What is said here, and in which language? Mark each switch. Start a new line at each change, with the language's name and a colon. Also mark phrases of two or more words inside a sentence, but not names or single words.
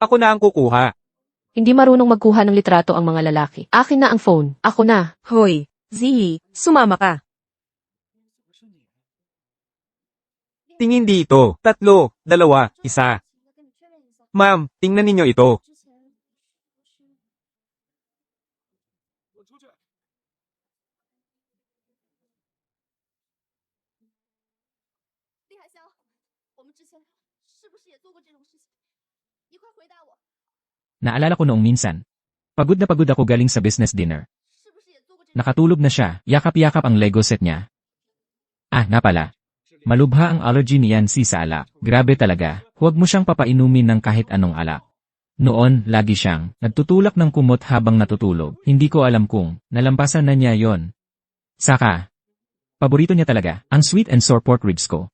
Filipino: Ako na ang kukuha. Hindi marunong magkuha ng litrato ang mga lalaki. Akin na ang phone. Ako na. Hoy, Ziyi, sumama ka. Tingin dito. 3, 2, 1. Ma'am, tingnan ninyo ito.
Chinese: 之前我出去。厉海香，我们之前是不是也做过这种事情？你快回答我，
Filipino: Naalala ko noong minsan. Pagod na pagod ako galing sa
English: business dinner.
Chinese: 是不是也做过这种？
Filipino: Nakatulog na siya, yakap-yakap ang Lego set niya. Ah, nga pala. Malubha ang allergy ni Yancy sa alak. Grabe talaga. Huwag mo siyang papainumin ng kahit anong alak. Noon, lagi siyang nagtutulak ng kumot habang natutulog. Hindi ko alam kung nalampasan na niya yon. Saka, paborito niya talaga, ang
English: sweet and sour pork ribs
Filipino: ko.